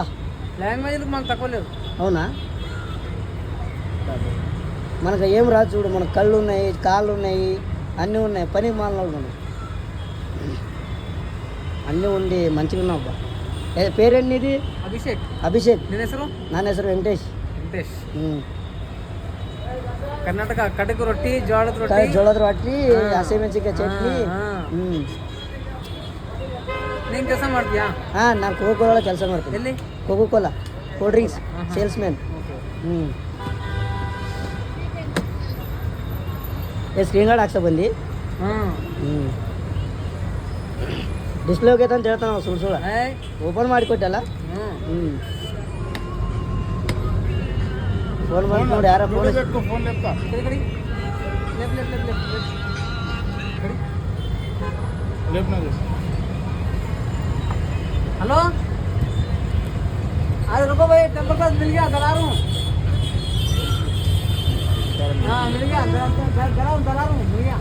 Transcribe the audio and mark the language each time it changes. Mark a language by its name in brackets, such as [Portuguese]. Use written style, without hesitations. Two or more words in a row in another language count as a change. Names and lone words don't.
[Telugu] లాంగ్వేజ్లకు మాకు తక్కువ లేదు. అవునా? మనకు ఏం రాదు చూడు, మనకు కళ్ళు ఉన్నాయి, కాళ్ళు ఉన్నాయి, అన్నీ ఉన్నాయి. పని మాలలు ఉన్నాయి, అన్నీ ఉండి మంచిగా ఉన్నావు. అబ్బా, పేరేంటి నీది? అభిషేక్. [Kannada] ನನ್ನ ಹೆಸರು ವೆಂಕಟೇಶ್. ಕರ್ನಾಟಕ ಕಡಗ ರೊಟ್ಟಿ, ಜೋಳದ ರೊಟ್ಟಿ, ಹಸಿಮೆಣಸಿನಕಾಯಿ ಚಟ್ನಿ. ನೀನು ಕೆಲಸ ಮಾಡ್ತೀಯಾ? ನಾನು ಕೋಕೋಕೋಲಾ ಕೆಲಸ ಮಾಡ್ತೀನಿ. ಎಲ್ಲಿ? [English] ಕೋಕೋಕೋಲಾ cool drinks sales man. screen guard [Kannada] ಹಾಕ್ಸ ಬಂದು ಡಿಸ್ಪ್ಲೇ ಹೋಗೈತೆ ಅಂತ ಹೇಳ್ತಾನೆ ನಾವು. ಸುಳ್ಳು ಓಪನ್ ಮಾಡಿಕೊಟ್ಟಲ್ಲ. ಫೋನ್ ಮಾಡಿ ನೋಡಿ, ಯಾರ ಫೋನ್ [Hindi] हेलो, अरे रुको भाई, [English] temper glass [Hindi] मिल गया, दला रहा हूँ. हाँ मिल गया, दला रहा हूँ.